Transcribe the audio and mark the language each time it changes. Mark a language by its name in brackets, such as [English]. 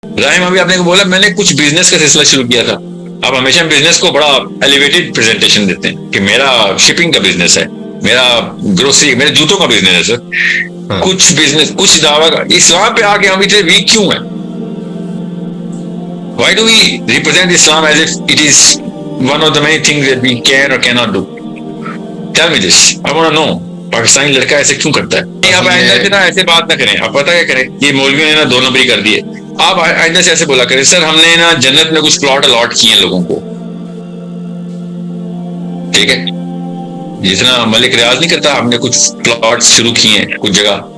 [Urdu] رحیم ابھی آپ نے بولا میں نے کچھ بزنس کا سلسلہ شروع کیا تھا. آپ ہمیشہ بزنس کو بڑا ایلیویٹڈ پریزنٹیشن دیتے ہیں کہ میرا شپنگ کا بزنس ہے, میرا گروسری, میرے جوتوں کا بزنس ہے سر. کچھ بزنس, کچھ دعویٰ. اسلام پہ آ کے ہم اتنے ویک کیوں ہیں؟ [English] Why do we represent Islam as if it is one of the many things that we can or cannot do? Tell me this. I want to know. [Urdu] Pakistani لڑکا ایسے کیوں کرتا ہے؟ آپ آئندہ سے نا ایسے بات نہ کریں. آپ پتہ کیا کریں, یہ مولویوں نے نا 2 نمبری کر دیے. آپ آئندہ سے ایسے بولا کریں, سر ہم نے نا جنت میں کچھ پلاٹ الاٹ کیے ہیں لوگوں کو, ٹھیک ہے, جتنا ملک ریاض نہیں کرتا, ہم نے کچھ پلاٹ شروع کیے ہیں کچھ جگہ.